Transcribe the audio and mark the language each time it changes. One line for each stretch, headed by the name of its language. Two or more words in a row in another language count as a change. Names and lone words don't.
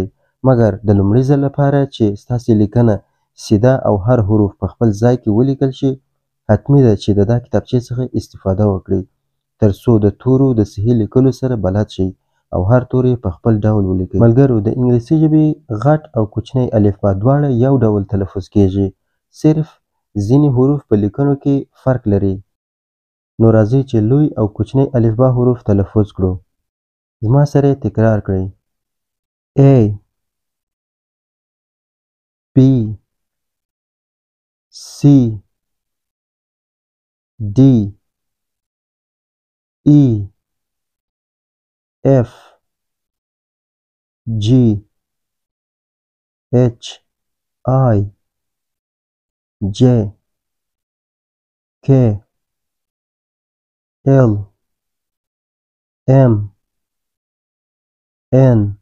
Pashto: مګر د لومړي ځل لپاره چې ستاسې لیکنه سیده او هر حروف په خپل ځای کې ولیکل شي، حتمي ده چې د دا کتابچې څخه استفاده وکړئ تر څو د تورو د صحیح لیکلو سره بلد شئ او هر توری په خپل ډول ولیکئ. ملګرو، د انګلیسي ژبې غټ او کوچنی الفبا دواړه یو ډول تلفظ کیږي، صرف ځینې حروف په لیکنو کې فرق لري. نو راځئ چې لوی او کوچنی الفبا حروف تلفظ کړو. زما سره تکرار کړئ:
English: A B C D E F G H I J K L M N